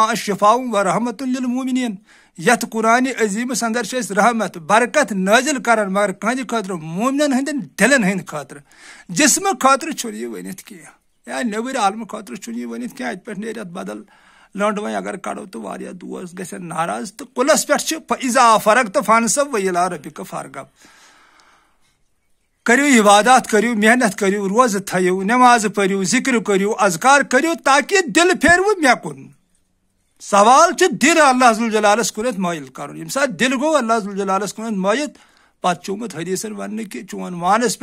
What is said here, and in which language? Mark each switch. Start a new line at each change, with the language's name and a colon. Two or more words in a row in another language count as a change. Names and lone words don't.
Arabic: شفاء ورحمۃ للمؤمنین،
Kashmiri: یتھ قرآنِ عظیٖمس اندر چھِ أسۍ رحمت برکت نٲزِل کران مگر کٕہٕنٛدِ خٲطرٕ مومنن ہٕنٛدٮ۪ن دلن ہٕنٛدِ خٲطرٕ، جسمہٕ خٲطرٕ چھُنہٕ یہِ ؤنِتھ کینٛہہ، یا نیبٕرۍ عالمہٕ خٲطرٕ چھُنہٕ یہِ ؤنِتھ کینٛہہ، اتہِ پٮ۪ٹھ نیرِ اتھ بدل لنڈ وۄنۍ اگر کڑو تہٕ واریاہ دوست گژھن ناراض، تہٕ کُلس پٮ۪ٹھ چھِ
Arabic: فاذا فرغت فانصب والی ربک فارغب،
Kashmiri: کٔرِو عبادات کٔرِو، محنت کٔرِو، روزٕ تھٲیِو، نٮ۪مازٕ پٔرِو، ذِکر کٔرِو، اذکار کٔرِو، تاکہِ دل پھیرِوٕ مےٚ کُن۔ سوال چھُ دل اللہ ذوالجلالس کُنتھ مٲیل کرُن، ییٚمہِ ساتہٕ دل گوٚو اللہ ذوالجلالس کُنتھ مٲیل، پتہٕ چھُ آمُت حدیثن وننہٕ کہ چون وانس